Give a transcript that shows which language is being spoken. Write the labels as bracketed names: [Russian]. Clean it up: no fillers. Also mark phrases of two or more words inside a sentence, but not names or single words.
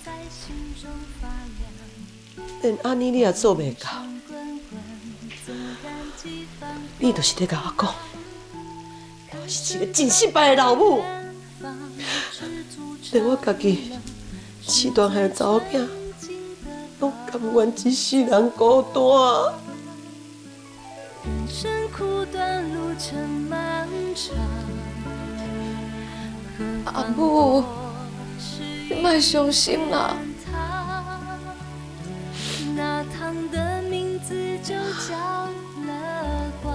[Min Nan Chinese] 连安尼你也做袂到，你就是在甲我讲，我是一个真失败的老母，连我家己饲大汉的查某囝，拢甘愿一世人孤单。人生苦短，路程漫长。阿母，你莫伤心啦。那趟的名字就叫乐观。